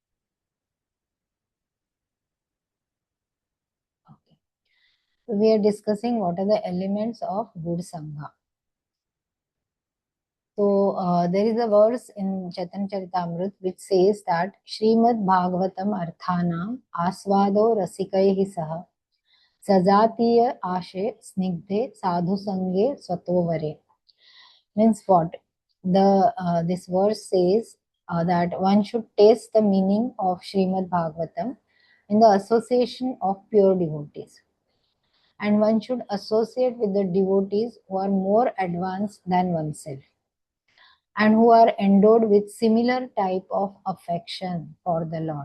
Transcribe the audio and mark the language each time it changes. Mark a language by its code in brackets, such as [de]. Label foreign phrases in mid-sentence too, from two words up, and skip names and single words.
[en] Okay, so we are discussing what are the elements of good Sangha. So there is a verse in Chaitanya Charitamrita which says that [sa] श्रीमद् भागवतम् अर्थानाम् आस्वादो रसिकैहि सह सजातीय आशे स्निग्धे साधु सङ्गे स्वतोवरे. [en] Means what? This verse says that one should taste the meaning of Srimad Bhagavatam in the association of pure devotees. And one should associate with the devotees who are more advanced than oneself and who are endowed with similar type of affection for the Lord.